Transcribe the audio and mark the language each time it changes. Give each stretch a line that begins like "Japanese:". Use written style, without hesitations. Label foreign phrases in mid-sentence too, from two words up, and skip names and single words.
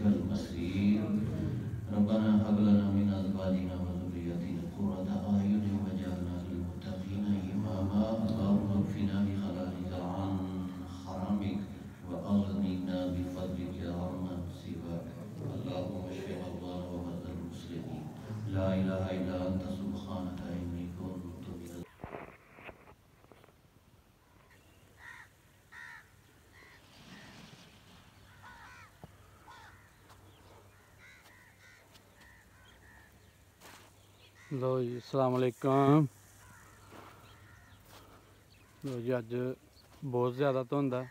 Arabic: المصير ربنا هب لنا من أزواجنا وذرياتنا قرة أعين واجعلنا للمتقين إماما اللهم اكفنا بحلالك عن حرامك وأغننا بفضلك عمن سواك اللهم اشف مرضانا ومرضى المسلمين لا إله إلا أنت سبحانك إني كنت من
Punjabi: ਲੋ ਜੀ
Arabic: السلام عليكم.
Punjabi: ਲੋ ਜੀ ਅੱਜ ਬਹੁਤ ਜ਼ਿਆਦਾ ਧੁੰਦ ਆ।